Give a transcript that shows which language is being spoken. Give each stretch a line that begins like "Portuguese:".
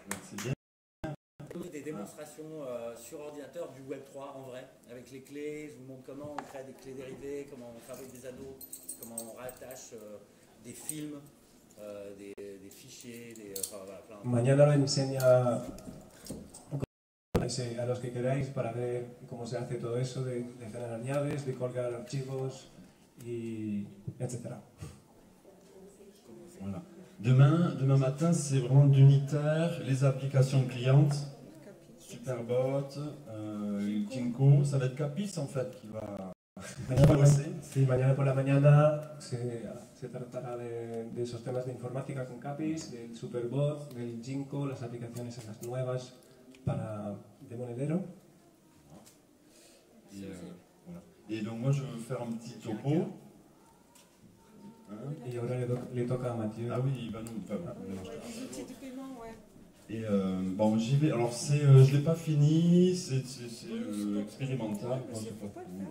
French: C'est bien. Des démonstrations sur ordinateur du Web3 en vrai, avec les clés. Je vous montre comment on crée des clés dérivées, comment on fabrique des anneaux, comment on rattache des films, des fichiers, enfin, voilà, plein de...
Spanish: Mañana lo enseña a los que queráis para ver cómo se hace todo eso de generar llaves, de colgar archivos, y etc.
French: Voilà. Demain matin, c'est vraiment d'unitaire, les applications clientes, Superbot, Jinko, ça va être Capis en fait qui va bosser.
Spanish: Sí, mañana por la mañana se tratará de esos temas de informática con Capis, del Superbot, del Jinko, las aplicaciones esas nuevas para de monedero.
French: Et, voilà. Et donc moi je veux faire un petit topo. Hein?
Spanish: Y ahora le toca a Mathieu.
French: Ah oui, il va nous... Enfin, Les outils du paiement, ouais. et bon, j'y vais. Alors je l'ai pas fini, c'est expérimental. Quoi, c'est pas tout.